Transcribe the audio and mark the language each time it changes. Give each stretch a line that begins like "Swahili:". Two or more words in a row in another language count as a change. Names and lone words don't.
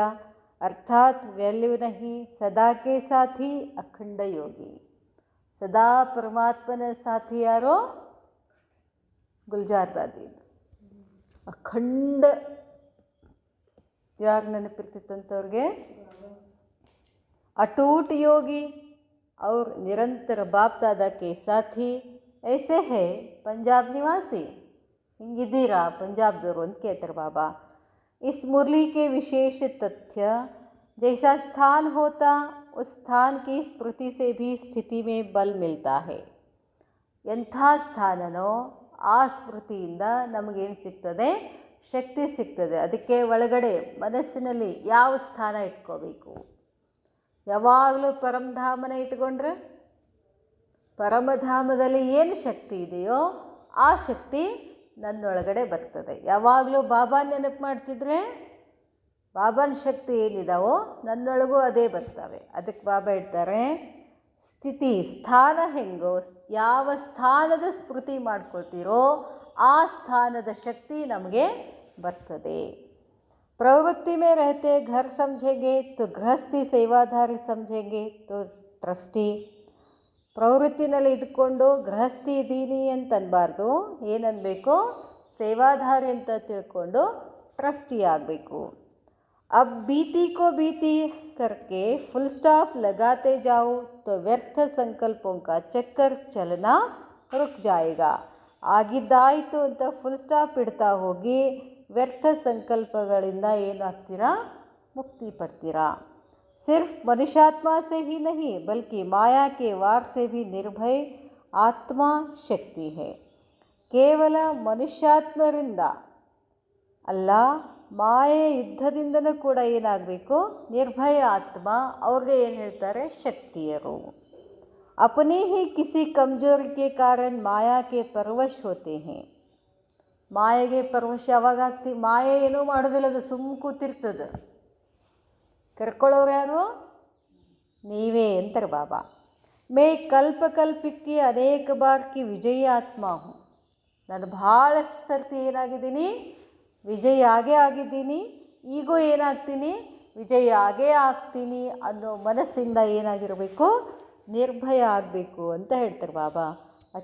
Hindi: अर्थात् वैल्यू नहीं. सदा के साथी अखंड योगी.
Kannada: ಸದಾ ಪರಮಾತ್ಮನ ಸಾಥಿ ಯಾರೋ, ಗುಲ್ಜಾರ್ ದಾದಿ. ಅಖಂಡ ಯಾರು ನೆನಪಿರ್ತಿತ್ತಂತವ್ರಿಗೆ,
Hindi: अटूट योगी और निरंतर बाप दादा के साथी ऐसे है पंजाब निवासी.
Kannada: ಹಿಂಗಿದ್ದೀರಾ ಪಂಜಾಬ್ದವರು ಅಂತ ಕೇಳ್ತಾರೆ ಬಾಬಾ.
Hindi: इस मुरली के विशेष तथ्य जैसा स्थान होता उस स्थान की स्मृति से भी स्थिति में बल मिलता है.
Kannada: ಎಂಥ ಸ್ಥಾನನೋ ಆ ಸ್ಮೃತಿಯಿಂದ ನಮಗೇನು ಸಿಗ್ತದೆ, ಶಕ್ತಿ ಸಿಗ್ತದೆ. ಅದಕ್ಕೆ ಒಳಗಡೆ ಮನಸ್ಸಿನಲ್ಲಿ ಯಾವ ಸ್ಥಾನ ಇಟ್ಕೋಬೇಕು, ಯಾವಾಗಲೂ ಪರಮಧಾಮನ ಇಟ್ಕೊಂಡ್ರೆ ಪರಮಧಾಮದಲ್ಲಿ ಏನು ಶಕ್ತಿ ಇದೆಯೋ ಆ ಶಕ್ತಿ ನನ್ನೊಳಗಡೆ ಬರ್ತದೆ. ಯಾವಾಗಲೂ ಬಾಬಾ ನೆನಪು ಮಾಡ್ತಿದ್ರೆ ಬಾಬಾನ ಶಕ್ತಿ ಏನಿದಾವೋ ನನ್ನೊಳಗೂ ಅದೇ ಬರ್ತವೆ. ಅದಕ್ಕೆ ಬಾಬಾ ಹೇಳ್ತಾರೆ, ಸ್ಥಿತಿ ಸ್ಥಾನ ಹೆಂಗೋ, ಯಾವ ಸ್ಥಾನದ ಸ್ಮೃತಿ ಮಾಡ್ಕೊಳ್ತೀರೋ ಆ ಸ್ಥಾನದ ಶಕ್ತಿ ನಮಗೆ ಬರ್ತದೆ.
Hindi: प्रवृत्ति में रहते घर समझेंगे तो गृहस्थी सेवाधारी समझेंगे तो ट्रस्टी.
Kannada: ಪ್ರವೃತ್ತಿನಲ್ಲಿ ಇದ್ಕೊಂಡು ಗೃಹಸ್ಥಿ ಇದ್ದೀನಿ ಅಂತ ಅನ್ಬಾರ್ದು, ಏನನ್ನಬೇಕು, ಸೇವಾಧಾರಿ ಅಂತ ತಿಳ್ಕೊಂಡು ಟ್ರಸ್ಟಿ ಆಗಬೇಕು.
Hindi: अब बीती को बीती करके फुल स्टॉप लगाते जाओ तो व्यर्थ संकल्पों का चक्कर चलना रुक जाएगा.
Kannada: ಆಗಿದ್ದಾಯಿತು ಅಂತ ಫುಲ್ ಸ್ಟಾಪ್ ಇಡ್ತಾ ಹೋಗಿ ವ್ಯರ್ಥ ಸಂಕಲ್ಪಗಳಿಂದ ಏನಾಗ್ತೀರಾ, ಮುಕ್ತಿ ಪಡ್ತೀರಾ.
Hindi: सिर्फ मनुष्यात्मा से ही नहीं बल्कि माया के वार से भी निर्भय आत्मा शक्ति है.
Kannada: ಕೇವಲ ಮನುಷ್ಯಾತ್ಮರಿಂದ ಅಲ್ಲ, ಮಾಯೆ ಯುದ್ಧದಿಂದನೂ ಕೂಡ ಏನಾಗಬೇಕು, ನಿರ್ಭಯ ಆತ್ಮ, ಅವ್ರಿಗೆ ಏನು ಹೇಳ್ತಾರೆ, ಶಕ್ತಿಯರು.
Hindi: अपने ही किसी कमजोरी के कारण माया के परवश होते हैं.
Kannada: ಮಾಯೆಗೆ ಪರವಶ ಯಾವಾಗ ಆಗ್ತೀವಿ, ಮಾಯೆ ಏನೂ ಮಾಡೋದಿಲ್ಲ, ಅದು ಸುಮ್ಮ ಕೂತಿರ್ತದೆ. ಕರ್ಕೊಳ್ಳೋರು ಯಾರು, ನೀವೇ ಅಂತಾರೆ ಬಾಬಾ.
Hindi: मैं कल्प ಕಲ್ಪಕ್ಕೆ अनेक बार की विजयी आत्मा हूँ.
Kannada: ನಾನು ಭಾಳಷ್ಟು ಸರ್ತಿ ಏನಾಗಿದ್ದೀನಿ, ವಿಜಯಿ ಆಗೇ ಆಗಿದ್ದೀನಿ, ಈಗೂ ಏನಾಗ್ತೀನಿ, ವಿಜಯಿ ಆಗೇ ಆಗ್ತೀನಿ ಅನ್ನೋ ಮನಸ್ಸಿಂದ ಏನಾಗಿರಬೇಕು, ನಿರ್ಭಯ ಆಗಬೇಕು ಅಂತ ಹೇಳ್ತಾರೆ ಬಾಬಾ.